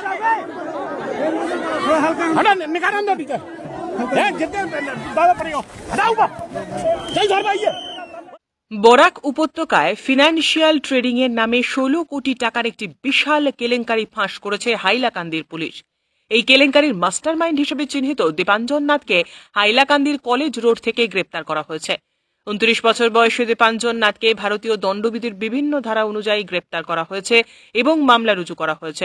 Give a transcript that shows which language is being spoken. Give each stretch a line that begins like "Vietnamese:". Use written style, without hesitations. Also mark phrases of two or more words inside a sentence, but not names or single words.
Hindi: हटा निकाल दो नीचे, जितने दादा पड़ेगा हटाओ ऊपर, जय घर भाई।
Bangla: বরাক উপত্যকায়
English: financial trading
Bangla: এর নামে 16 কোটি টাকার একটি বিশাল কেলেঙ্কারি ফাঁস করেছে হাইলাকান্দির পুলিশ। এই কেলেঙ্কারির মাস্টারমাইন্ড হিসেবে চিহ্নিত দীপাঞ্জন নাথকে হাইলাকান্দির কলেজ রোড থেকে গ্রেপ্তার করা হয়েছে। 29 বছর বয়সী দীপাঞ্জন নাথকে ভারতীয় দণ্ডবিধির বিভিন্ন ধারা অনুযায়ী গ্রেপ্তার করা হয়েছে এবং মামলা রুজু করা হয়েছে।